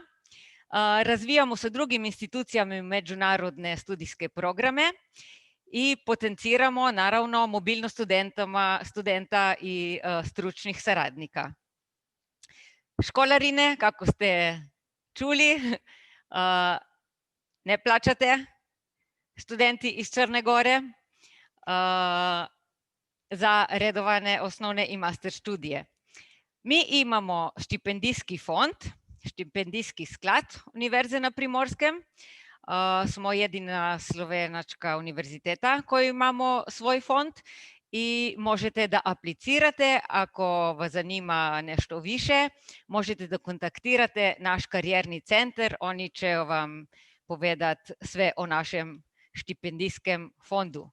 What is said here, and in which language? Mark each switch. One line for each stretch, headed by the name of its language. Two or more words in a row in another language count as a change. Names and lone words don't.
Serbian: Razvijamo sa drugim institucijama međunarodne studijske programe i potenciramo naravno mobilnost studenta i stručnih saradnika. Školarine, kako ste čuli, ne plaćate študenti iz Crne Gore za redovane osnovne i master študije. Mi imamo štipendijski fond,
Slovenian: štipendijski sklad
Serbian: Univerze na Primorskem. Smo jedina slovenačka univerziteta koji imamo svoj fond i možete da aplicirate ako vas zanima nešto više. Možete da kontaktirate naš karijerni centar, oni će vam povedati sve o našem štipendijskem fondu.